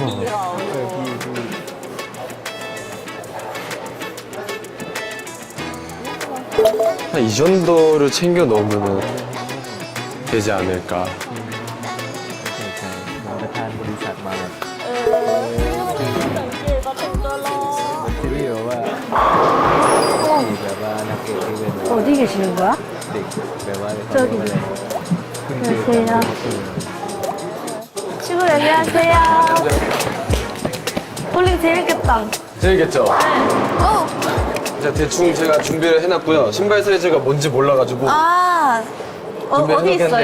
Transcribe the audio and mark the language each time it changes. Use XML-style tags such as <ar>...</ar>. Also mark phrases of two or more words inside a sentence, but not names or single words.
<ko>한 이 정도를 챙겨 놓으면 되지 않을까.</ko> <th>ใช่น้องประธานบริษัทมาแบบซีรีส์แบบว่าแบบว่านักเอกที่เป็นแบบ</th> <ko>어디 계시는 거야?</ko> <th>เด็กแบบว่า</th> <ko>저기. 안녕하세요. 친구 안녕하세요. 볼링 재밌겠다. 재밌겠죠? 자, 대충 제가 준비를 해놨고요. 신발 사이즈가 뭔지 몰라가지고. 아, 어디 있어요?</ko>